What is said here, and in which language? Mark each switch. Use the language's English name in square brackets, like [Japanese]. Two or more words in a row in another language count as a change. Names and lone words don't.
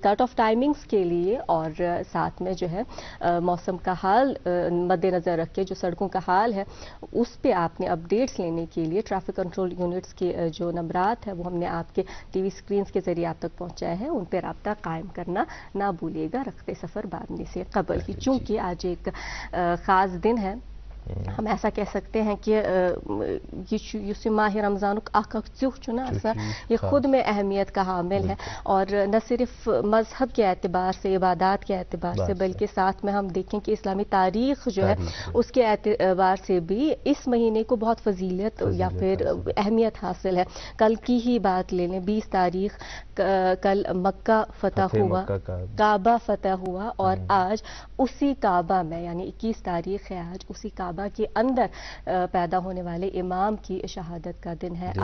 [Urdu] کٹ آف ٹائمنگز کے لیے اور ساتھ میں جو ہے موسم کا حال مد نظر رکھ کے جو سڑکوں کا حال ہے اس پہ آپ نے اپڈیٹس لینے کے لیے [English] traffic control units [Urdu] کے جو نمبرات ہیں وہ ہم نے آپ کے [English] TV screens [Urdu] کے ذریعے آپ تک پہنچائے ہیں. ان پہ رابطہ قائم کرنا نہ بھولیے گا رخت سفر باندھنے سے قبل ہی چونکہ آج ایک خاص دن ہے. ہم ایسا کہہ سکتے ہیں کہ یہ ماہ رمضان [Kashmiri] اخ ژیوٚہ چھُ نا آسان [Urdu] یہ خود میں اہمیت کا حامل ہے اور نہ صرف مذہب کے اعتبار سے عبادات کے اعتبار سے بلکہ ساتھ میں ہم دیکھیں کہ اسلامی تاریخ جو ہے اس کے اعتبار سے بھی اس مہینے کو بہت فضیلت یا پھر اہمیت حاصل ہے. کل کی ہی بات لے لیں 20 تاریخ کل مکہ فتح ہوا کعبہ فتح ہوا اور آج اسی کعبہ میں یعنی 21 تاریخ ہے آج اسی کعبہ کے اندر پیدا ہونے والے امام کی شہادت کا دن ہے.